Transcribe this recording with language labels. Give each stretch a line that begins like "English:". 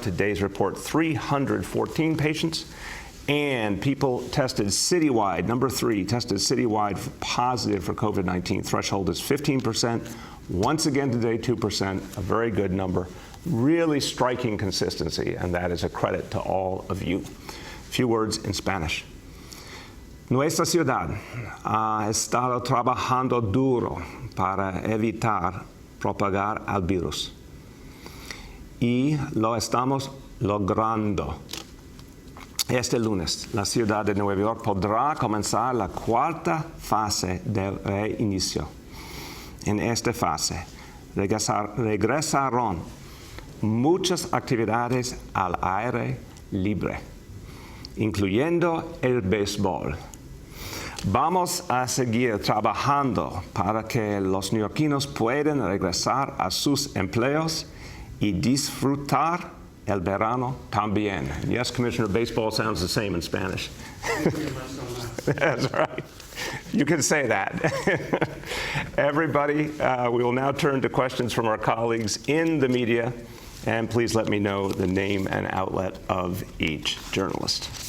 English: Today's report, 314 patients. And people tested citywide, number three, tested citywide positive for COVID-19. Threshold is 15%. Once again today, 2%, a very good number. Really striking consistency, and that is a credit to all of you. Few words in Spanish.
Spanish: Nuestra ciudad ha estado trabajando duro para evitar propagar al virus. Y lo estamos logrando. Este lunes, la ciudad de Nueva York podrá comenzar la cuarta fase del reinicio. En esta fase, regresaron muchas actividades al aire libre, incluyendo el béisbol. Vamos a seguir trabajando para que los neoyorquinos puedan regresar a sus empleos y disfrutar el verano también.
English: Yes, Commissioner, baseball sounds the same in Spanish. That's right. You can say that. Everybody, we will now turn to questions from our colleagues in the media. And please let me know the name and outlet of each journalist.